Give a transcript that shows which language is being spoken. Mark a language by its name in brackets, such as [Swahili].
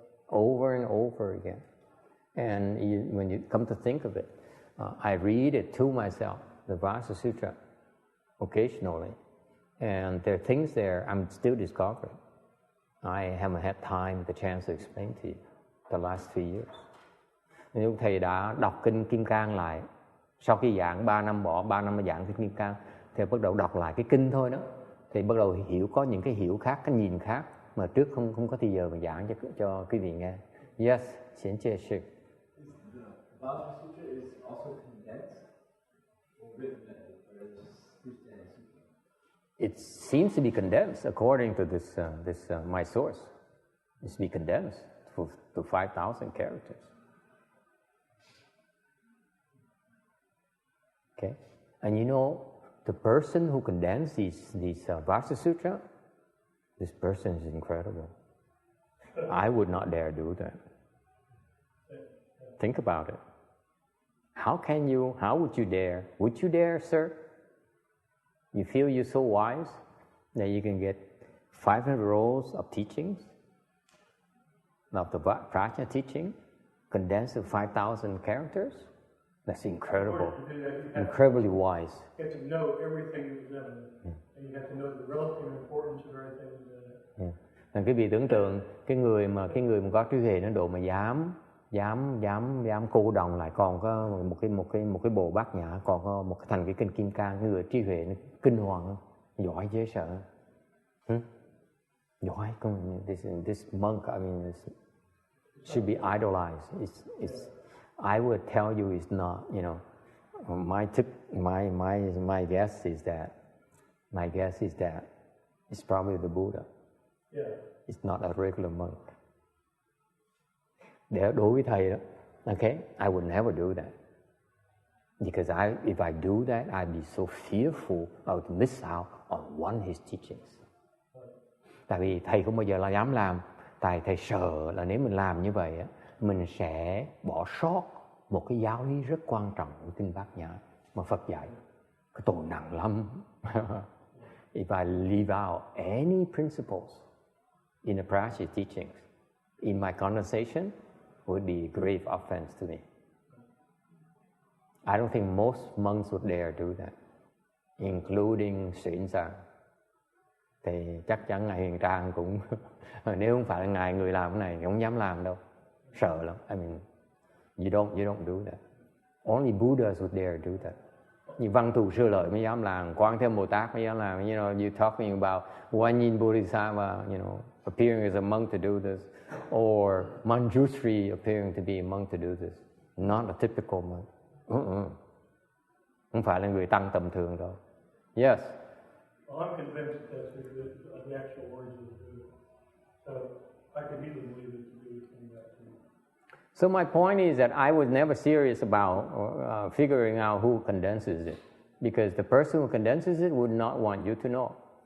[English] Over and over again. And when you come to think of it, I read it to myself, the Vasha Sutra, occasionally. And there are things there I'm still discovering. I haven't had time, the chance to explain to you. the last 3 years. [Vietnamese] Nếu thầy đã đọc kinh Kim Cang lại, sau khi giảng 3 năm bỏ 3 năm giảng kinh Kim Cang, thì bắt đầu đọc lại cái kinh thôi đó, thì bắt đầu có những cái hiểu khác, cái nhìn khác mà trước không có thời giờ mà giảng cho quý vị nghe. [English] Yes, [Vietnamese] xin chào sư. [English] Vajra Sutra is also condensed or written or is It seems to be condensed according to this my source. It's to be condensed to 5,000 characters. Okay, and you know the person who condensed these Vajra Sutra, this person is incredible. I would not dare do that. Think about it. How would you dare? Would you dare, sir? You feel you're so wise that you can get 500 rows of teachings, of the Prajna teaching, condensed to 5,000 characters? That's incredible. Incredibly wise. You have to know everything that's done. And you have to know the relative importance of everything that's done. [Vietnamese] Thành quý vị tưởng tượng cái người mà có trí huệ đến độ mà dám cô đồng lại, còn có một cái bộ bát nhã, còn có một thành cái kinh Kim Cang, người trí huệ nó kinh hoàng, giỏi dễ sợ. Giỏi. [English] This monk, I mean, should be idolized. I would tell you it's not. You know, my guess is that it's probably the Buddha. Yeah. It's not a regular monk. [Vietnamese] Đối với thầy đó, [English] okay, I would never do that. Because if I do that, I'd be so fearful I would miss out on one of his teachings. [Vietnamese] Tại vì thầy không bao giờ là dám làm. Thầy sợ là nếu mình làm như vậy, mình sẽ bỏ sót một cái giáo lý rất quan trọng của kinh Bát Nhã mà Phật dạy. Cái tội nặng lắm. [English] If I leave out any principles in the Prajna teachings, in my conversation, would be a grave offense to me. I don't think most monks would dare do that, including XuanZang. [Vietnamese] Thì chắc chắn Ngài Huyền Trang cũng, nếu không phải là Ngài người làm cái này, không dám làm đâu. Sợ lắm. [English] I mean, you don't do that. Only Buddhas would dare do that. [Vietnamese] Như Văn Thù Sư Lợi mới dám làm, Quán Thế Bồ Tát mới dám làm. [English] You know, you're talking about Guanyin Bodhisattva, you know, appearing as a monk to do this, or Manjushri appearing to be a monk to do this. Not a typical monk. [Vietnamese] Không phải là người tăng tầm thường đâu. [English] Yes. Well, I'm convinced that the actual words of the Buddha. So I could easily believe that the Buddha came back to me. So my point is that I was never serious about figuring out who condenses it, because the person who condenses it would not want you to know.